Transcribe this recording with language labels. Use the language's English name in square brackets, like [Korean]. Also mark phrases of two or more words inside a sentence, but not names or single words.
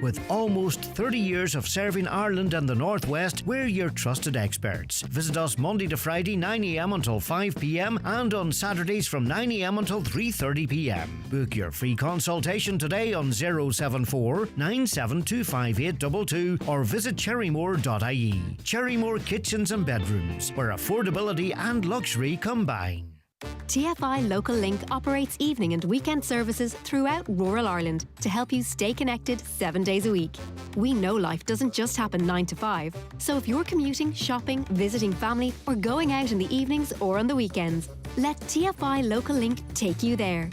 [English] With almost 30 years of serving Ireland and the Northwest, we're your trusted experts. Visit us Monday to Friday 9 a.m. until 5 p.m. and on Saturdays from 9 a.m. until 3:30 p.m. Book your free consultation today on 074 9725822 or visit cherrymore.ie. Cherrymore Kitchens and Bedrooms, where affordability and luxury combine. TFI Local Link operates evening and weekend services throughout rural Ireland to help you stay connected 7 days a week. We know life doesn't just happen 9 to 5, so if you're commuting, shopping, visiting family, or going out in the evenings or on the weekends, let TFI Local Link take you there.